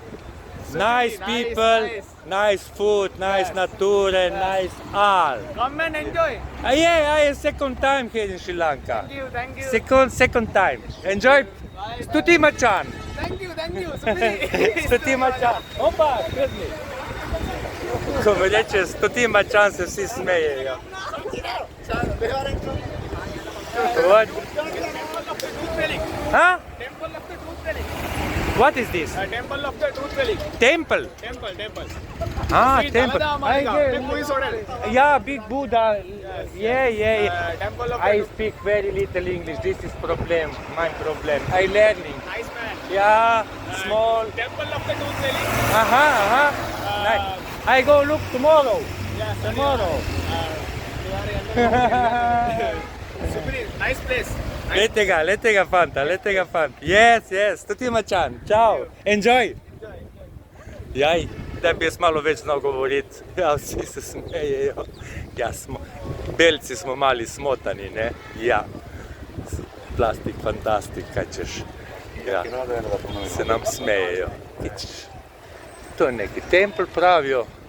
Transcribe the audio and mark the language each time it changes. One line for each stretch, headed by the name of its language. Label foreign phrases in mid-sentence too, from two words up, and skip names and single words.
English: Nice people, nice food, nice nature, nice all. Come and enjoy. Yeah, I am second time here in Sri Lanka. Thank you. Second time. Enjoy.
Sinhala: ස්තූති මචං.
English: Thank you.
Sinhala: ස්තූති මචං.
Slovenian: Opa, gledni. Ko mi reče
Sinhala: ස්තූති මචං,
Slovenian: se vsi smejejo.
English: What? Huh? Temple of the Tooth Fairy. What is this? Temple of the Tooth Fairy. Temple? Temple. Temple. Yeah, big Buddha. Yeah. Temple of I the speak very little English. This is problem. My problem. I learning. Nice man. Yeah, small. Temple of the Tooth Fairy. Nice. I go look tomorrow. Yes. Tomorrow. Nice place.
Slovenian: Lete ga fanta.
English: Yes.
Sinhala: ස්තූති මචං.
English: Ciao. Enjoy.
Slovenian: Jaj, da bi jaz malo več znal govoriti. Ja, vsi se smejejo. Ja, belci smo mali smotani, ne? Ja. Plastik, fantastik, kaj češ. Ja, se nam smejejo. To je neki tempel, pravijo.